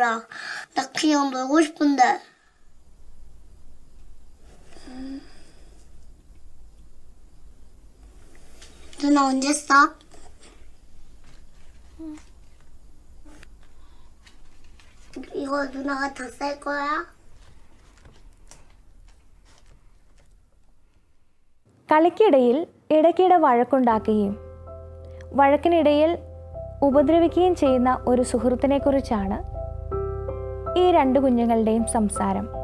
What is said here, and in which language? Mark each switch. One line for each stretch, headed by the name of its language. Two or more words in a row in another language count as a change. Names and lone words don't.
Korean: 나 그냥 놀고 싶은데. 누나 언제 써? 이거 누나가 다 쌀 거야?
Malayalam: കളിക്കിടയിൽ ഇടയ്ക്കിടെ വഴക്കുണ്ടാക്കുകയും വഴക്കിനിടയിൽ ഉപദ്രവിക്കുകയും ചെയ്യുന്ന ഒരു സുഹൃത്തിനെക്കുറിച്ചാണ് ഈ 2 കുഞ്ഞുങ്ങളുടെയും സംസാരം.